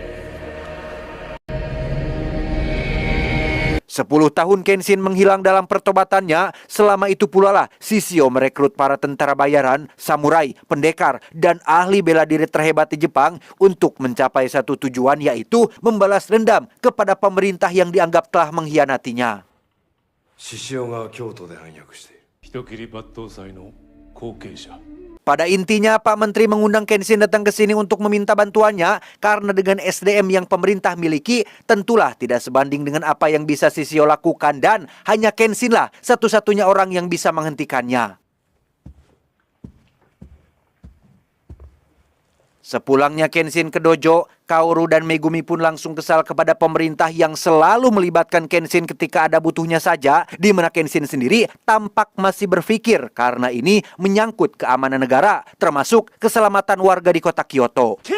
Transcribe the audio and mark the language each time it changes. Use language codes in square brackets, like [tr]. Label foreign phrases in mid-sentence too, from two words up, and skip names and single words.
[id] 10 tahun Kenshin menghilang dalam pertobatannya. Selama itu pula lah Sisio merekrut para tentara bayaran, samurai, pendekar, dan ahli bela diri terhebat di Jepang untuk mencapai satu tujuan, yaitu membalas dendam kepada pemerintah yang dianggap telah mengkhianatinya. [ja] 獅子雄が京都で暗躍している。人斬り抜刀斎の後継者。 [id] Pada intinya, Pak Menteri mengundang Kenshin datang ke sini untuk meminta bantuannya karena dengan SDM yang pemerintah miliki tentulah tidak sebanding dengan apa yang bisa Sisio lakukan, dan hanya Kenshin lah satu-satunya orang yang bisa menghentikannya. Sepulangnya Kenshin ke dojo, Kaoru dan Megumi pun langsung kesal kepada pemerintah yang selalu melibatkan Kenshin ketika ada butuhnya saja, di mana Kenshin sendiri tampak masih berpikir karena ini menyangkut keamanan negara, termasuk keselamatan warga di kota Kyoto.